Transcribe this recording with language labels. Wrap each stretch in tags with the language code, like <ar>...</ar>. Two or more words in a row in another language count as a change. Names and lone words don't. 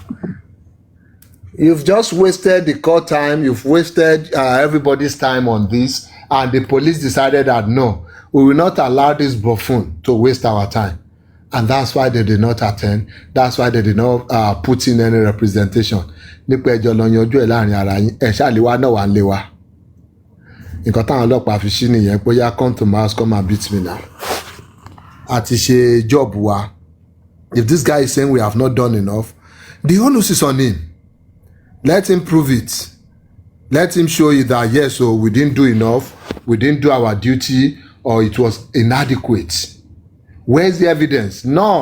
<en>You've just wasted the court time. You've wasted everybody's time on this, and the police decided that no, we will not allow this buffoon to waste our time, and that's why they did not attend. That's why they did not put in any representation.</en> <yo>Nípa ẹjọ́ lọ yanjú ẹ̀ láàrin ara yín, ẹ̀ ṣàlìwá náà wà ń lé wa. Nǹkan táwọn ọlọ́pàá fi ṣí nìyẹn pé yá</yo> <en>come to my house, come and beat me now.</en> <yo>Àti ṣe job wa.</yo> <en>If this guy is saying we have not done enough, the onus is on him. Let him prove it. Let him show you that yes, so we didn't do enough, we didn't do our duty, or it was inadequate. Where's the evidence? None.</en>